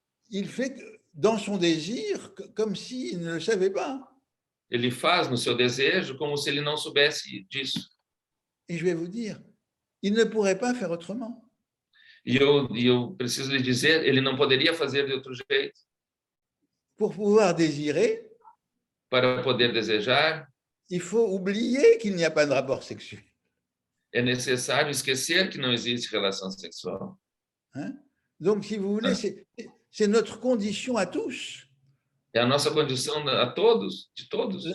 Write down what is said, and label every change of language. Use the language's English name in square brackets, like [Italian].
[French] il fait dans son désir comme s'il ne le savait pas. [Portuguese] ele faz no seu desejo como se ele não soubesse disso. [French] Et je vais vous dire, il ne pourrait pas faire autrement. [Portuguese] E eu preciso lhe dizer, ele não poderia fazer de outro jeito. [French] Pour pouvoir désirer, [Portuguese] Para poder desejar, [French] il faut oublier qu'il n'y a pas de rapport sexuel. [Portuguese] é necessário esquecer que não existe relação sexual. [French] Hein? Donc, si vous voulez, c'est notre condition à tous. [Portuguese] É a nossa condição a todos, de todos.